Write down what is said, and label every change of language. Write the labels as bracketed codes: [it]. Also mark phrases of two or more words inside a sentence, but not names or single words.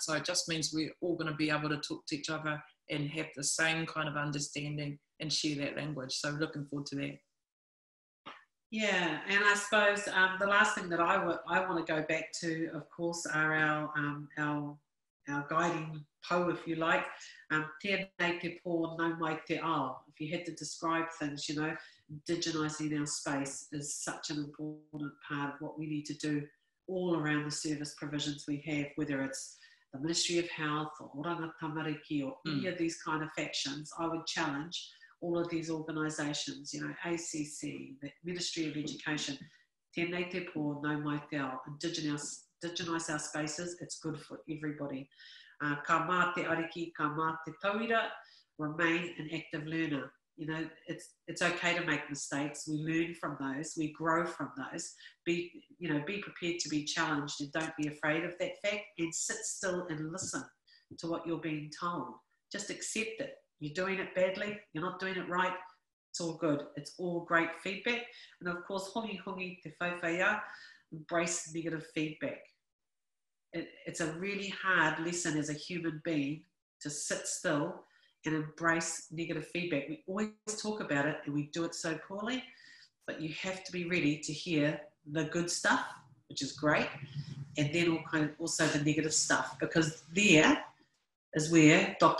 [en] So it just means we're all going to be able to talk to each other and have the same kind of understanding and share that language. So looking forward to that. Yeah, and I suppose the last thing that I want to go back to, of course, are our guiding po, if you like. [mi] Tēnei te pō, nau mai te ao. [en] If you had to describe things, indigenising our space is such an important part of what we need to do all around the service provisions we have, whether it's the Ministry of Health or Oranga Tamariki or any of these kind of factions. I would challenge all of these organisations, ACC, the Ministry of Education, [mi] tēnei te pō, nau mai te ao, [en] indigenize our spaces. It's good for everybody. [mi] Ka mā te ariki, ka mā te tauira, [en] remain an active learner. It's okay to make mistakes. We learn from those. We grow from those. Be prepared to be challenged, and don't be afraid of that fact, and sit still and listen to what you're being told. Just accept it. You're doing it badly. You're not doing it right. It's all good. It's all great feedback. And of course, [mi] hongi te whaiwhaia, [en] embrace negative feedback. It's a really hard lesson as a human being to sit still and embrace negative feedback. We always talk about it and we do it so poorly, but you have to be ready to hear the good stuff, which is great, and then also the negative stuff, because there is where Dr.